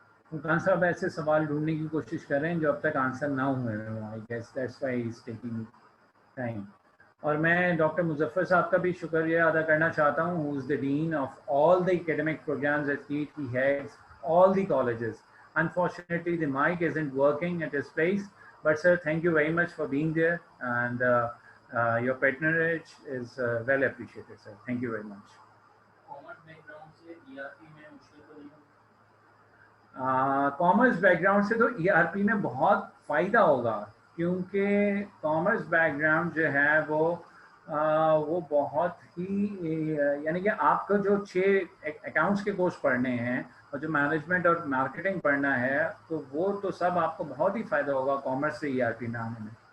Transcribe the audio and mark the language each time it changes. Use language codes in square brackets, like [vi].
[hi] फुरकान साहब ऐसे सवाल ढूंढने की कोशिश कर रहे हैं जो अब तक आंसर ना हुए हैं, [en] I guess that's why he is taking time. [hi] और मैं डॉक्टर मुजफ्फर साहब का भी शुक्रिया अदा करना चाहता हूँ, [en] Who is the dean of all the academic programs at NEET, he heads all the colleges. Unfortunately, the mic isn't working at his place, but sir, thank you very much for being there, and your patronage is well appreciated, sir. Thank you very much. [hi] Commerce background से ERP में मुश्किल तो नहीं होगी? Commerce background से तो ERP में बहुत फ़ायदा होगा, क्योंकि कॉमर्स बैकग्राउंड जो है वो बहुत ही, यानी कि आपको जो 6 अकाउंट्स के कोर्स पढ़ने हैं और जो मैनेजमेंट और मार्केटिंग पढ़ना है, तो वो तो सब आपको बहुत ही फ़ायदा होगा कॉमर्स से ERP में आने में।